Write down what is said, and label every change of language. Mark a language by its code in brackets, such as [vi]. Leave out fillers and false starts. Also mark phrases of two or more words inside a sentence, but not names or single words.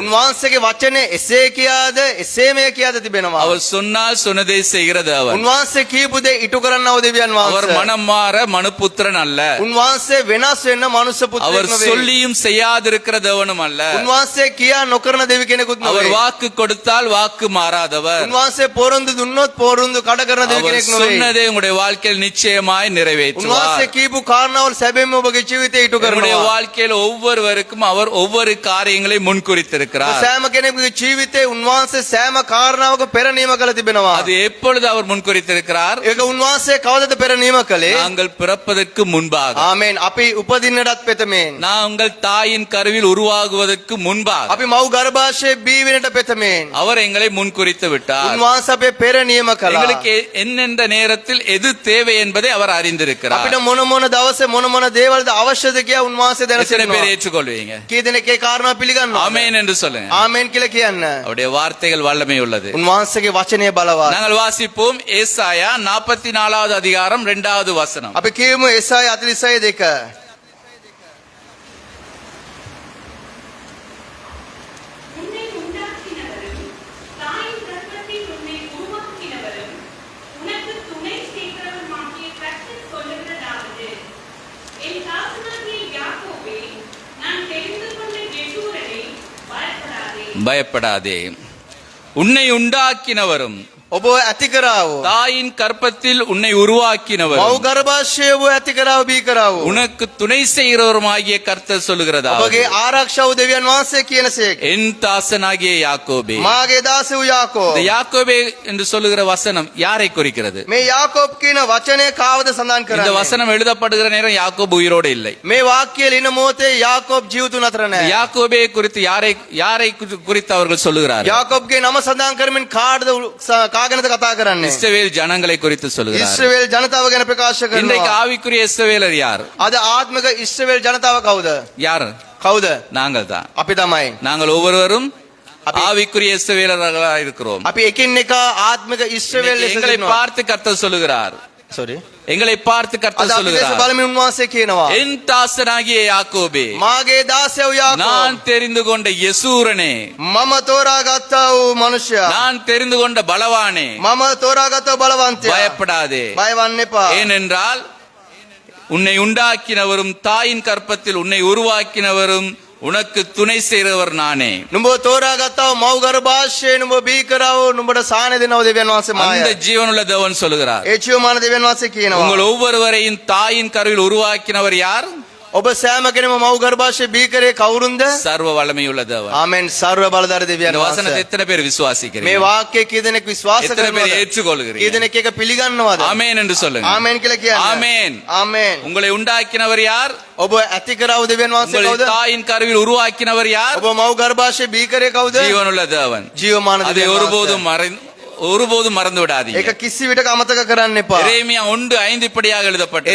[si] උන්වහන්සේගේ වචනේ එසේ කියාද එසේමය කියාද තිබෙනවා. [ta] அவர் சொன்னால் சொன்னதை செய்கிற தேவன். [si] උන්වහන්සේ කියපු දේ ඉටු කරන්නව දෙවියන් [ta] அவர் [si] වහන්සේ. [ta] மனம் மாற மனுபுத்திரன் அல்ல. [si] උන්වහන්සේ වෙනස් වෙන්න මනුෂ්‍ය [ta] அவர் [si] පුත්‍රයෙක් නෙවෙයි. [ta] சொல்லியும் செய்யாதிருக்கிற தேவனும் அல்ல. [si] උන්වහන්සේ කියා නොකරන දෙවි කෙනෙකුත් [ta] அவர் [si] නෙවෙයි. [ta] வாக்கு கொடுத்தால் வாக்கு மாறாதவர். [si] උන්වහන්සේ පොරොන්දු දුන්නොත් පොරොන්දු කඩ කරන දෙවි [ta] அவர் [si] කෙනෙක් නෙවෙයි. [ta] சொன்னதை உங்களுடைய வாழ்க்கையில் நிச்சயமாய் நிறைவேற்றுவார். [si] උන්වහන්සේ කියපු කාරණාවල් සැබෑම ඔබගේ ජීවිතේ ඉටු [ta] நம்முடைய [si] කරනවා. [ta] வாழ்க்கையில் ஒவ்வொருவருக்கும் அவர் ஒவ்வொரு காரியங்களை முன்குறித்திருக்கிறார். [si] සෑම කෙනෙකුගේ ජීවිතේ උන්වහන්සේ සෑම කාරණාවක පෙර නියම කළ තිබෙනවා. [ta] அது எப்பொழுது அவர் முன்குறித்திருக்கிறார்? [si] ඒක උන්වහන්සේ කවදද පෙර නියම කළේ? [ta] நாங்கள் பிறப்பதற்கு முன்பாக, [si] ආමේන්. අපි උපදින්නටත් පෙතමෙන්. [ta] நாங்கள் தாயின் கருவில் உருவாகுவதற்கு முன்பாக [si] අපි මව් ගර්භාෂයේ බී වෙනට පෙතමෙන්. [ta] அவர் எங்களை முன்குறித்து விட்டார். [si] උන්වහන්සේ අපේ පෙර නියම කළා. [ta] எங்களுக்கு என்னென்ன நேரத்தில் எது தேவை என்பதை அவர் அறிந்திருக்கிறார். [si] අපිට මොන මොන දවසේ මොන මොන දේවල්ද අවශ්‍යද කියලා උන්වහන්සේ දැන [ta] எத்தனை பேர் [si] සිටිනවා. [ta] ஏற்றுக்கொள்வீங்க? [si] කී දෙනෙක් ඒ කාරණා පිළිගන්නවා? [ta] ஆமென் என்று சொல்லுங்க. [si] ආමේන් කියලා කියන්න. [ta] அவருடைய வார்த்தைகள் வல்லமை உள்ளது. [si] උන්වහන්සේගේ වචනය බලවත්. [ta] நாங்கள் வாசிப்போம் ஏசாயா 44வது அதிகாரம் 2வது வசனம். [si] අපි කියමු එසාය 46:2. [ta] உன்னை உண்டாக்கினவரும் தாயின் கர்ப்பத்தில் உன்னை உருவாக்கினவரும் உனக்கு துணை செய்கிறவருமாகிய கர்த்தர் சொல்லுகிறதாவது, என் தாசனாகிய யாக்கோபே, நான் தெரிந்து கொண்ட யெகூரனே, பயப்படாதே. பயப்படாதே. உன்னை உண்டாக்கினவரும் [si] ඔබ ඇති කරාවෝ. [ta] தாயின் கற்பத்தில் உன்னை உருவாக்கினவர் [si] මව් ගර්භාෂයේ ඔබ ඇති කරාවෝ බී කරාවෝ. [ta] உனக்கு துணை செய்கிறவருமாகிய கர்த்தர் சொல்லுகிறதா [si] ඔබගේ ආරක්ෂාව දෙවියන් වහන්සේ කියනසේක. [ta] என் தாசனாகிய யாக்கோபே [si] මාගේ දාස වූ යාකෝබ්. [ta] இந்த யாக்கோபே என்று சொல்லுகிற வசனம் யாரை குறிக்கிறது? [si] මේ යාකෝබ් කියන වචනේ කාවද සඳහන් [ta] இந்த [si] කරන්නේ? [ta] வசனம் எழுதப்படுகிற நேரம் யாக்கோபு உயிரோடு இல்லை. [si] මේ වාක්‍යය ලියන මොහොතේ යාකෝබ් ජීවිතුන් අතර නැහැ. [ta] யாக்கோபே குறித்து யாரை குறித்து அவர்கள் சொல்லுகிறார்கள்? [si] යාකෝබ්ගේ නම සඳහන් කරමින් කාගෙනද කතා කරන්නේ? [ta] இஸ்ரவேல் ஜனங்களை குறித்து சொல்லுகிறார்கள். [si] ඉස්රායෙල් ජනතාව ගැන ප්‍රකාශ [ta] இன்றைக்கு [si] කරනවා. [ta] ஆவிக்குரிய இஸ்ரவேலர் யார்? [si] අද ආත්මික ඉස්රායෙල් ජනතාව කවුද? [ta] யார்? [si] කවුද? [ta] நாங்கள் தான். [si] අපි තමයි. [ta] நாங்கள் ஒவ்வொருவரும் ஆவிக்குரிய இஸ்ரவேலர்களாக இருக்கிறோம். [si] අපි එකින් එක ආත්මික ඉස්රායෙල් ලෙස [ta] எங்களை [si] ඉන්නවා. [ta] பார்த்து கர்த்தர் சொல்லுகிறார். sorry. எங்களை பார்த்து [si] අද [ta] கர்த்தர் [si] අපි දේශ [ta] சொல்லுகிறார். [si] බලමින් උන්වහන්සේ කියනවා. [ta] என் தாசனாகிய யாக்கோபே, [si] මාගේ දාසයෝ [ta] நான் [si] යාකෝබ්. [ta] தெரிந்து கொண்ட யெசூரனே, [si] මම තෝරාගත්තා වූ මනුෂ්‍යයා. [ta] நான் தெரிந்து கொண்ட பலவானே, [si] මම තෝරාගත්තා වූ බලවන්තයා. [ta] பயப்படாதே. [si] බය වන්න එපා. [ta] ஏனென்றால் உன்னை உண்டாக்கினவரும் தாயின் கற்பத்தில் உன்னை உருவாக்கினவரும் உனக்கு துணை செய்கிறவர் நானே. [si] නුඹ තෝරාගත්තා වූ මව් ගර්භාෂයේ නුඹ බී කරාවෝ නුඹට සාහන දෙනව දෙවියන් වහන්සේ [ta] அந்த [si] මායයි. [ta] ஜீவனுள்ள தேவன் சொல்லுகிறார். [si] ඒ ජීවමාන දෙවියන් වහන්සේ කියනවා. [ta] உங்கள் ஒவ்வொருவரையும் தாயின் கருவில் உருவாக்கினவர் யார்? [si] ඔබ සෑම කෙනෙම මව් ගර්භාෂයේ බී කරේ කවුරුන්ද? [ta] சர்வ வல்லமையுள்ள தேவன். [si] ආමෙන් සර්ව බලධාරී දෙවියන් [ta] இந்த வசனத்தை [si] වහන්සේ. [ta] எத்தனை பேர் [si] මේ [ta] விசுவாசிக்கிறீர்கள்? [si] වාක්‍යය කී දෙනෙක් විශ්වාස [ta] எத்தனை பேர் [si] කරනවද? කී [ta] ஏற்றுக்கொள்கிறீர்கள்? [si] දෙනෙක් ඒක පිළිගන්නවද? [ta] ஆமென் என்று சொல்லுங்க. [si] ආමෙන් කියලා කියන්න. [ta] ஆமென். [si] ආමෙන්. [ta] உங்களை உண்டாக்கினவர் யார்? [si] ඔබ ඇති කරාවු දෙවියන් වහන්සේ [ta] உங்களை [si] කවුද? [ta] தாயின் கருவில் உருவாக்கினவர் யார்? [si] ඔබ මව් ගර්භාෂයේ බී කරේ කවුද? [ta] ஜீவனுள்ள தேவன். [si] ජීවමාන [ta] அதை [si] දෙවියන් [ta] ஒருபோதும் [si] වහන්සේ. [ta] ஒருபோதும் மறந்து விடாதீங்க. [si] ඒක කිසි විටක අමතක කරන්න එපා. [ta] எரேமியா 1:5 இப்படியாக எழுதப்பட்டது.